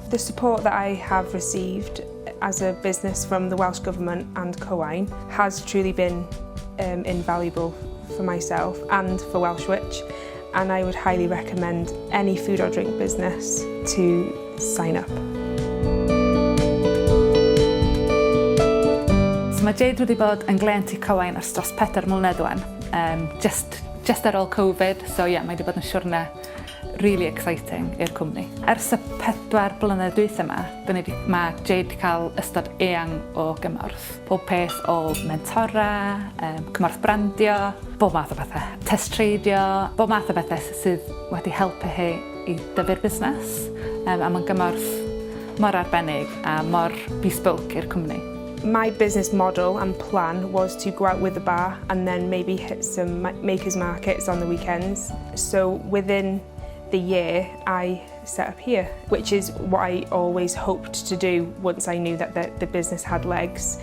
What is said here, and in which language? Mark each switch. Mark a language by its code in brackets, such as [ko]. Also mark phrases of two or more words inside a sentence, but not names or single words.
[en] The support that I have received as a business from the Welsh Government and Cywain has truly been invaluable for myself and for Welsh Witch, and I would highly recommend any food or drink business to sign up. [cy] So mae Jade wedi bod yn glient i Cywain ers dros 4 mlynedd wan, just ar ôl Covid, so mae wedi bod yn siwrne [en] really exciting [cy] i'r cwmni. Ers y 4 blynedd dwytha yma, mae Jade wedi cael ystod eang o gymorth. Pob peth o mentora, cymorth brandio, bob math o bethau. Test treidio, bob math o bethau sydd wedi helpu hi i dyfu'r busnes. A mae'n gymorth mor arbennig a mor bespoke i'r cwmni. [en] My business model and plan was to go out with the bar and then maybe hit some makers markets on the weekends. So within the year I set up here, which is what I always hoped to do once I knew that the business had legs.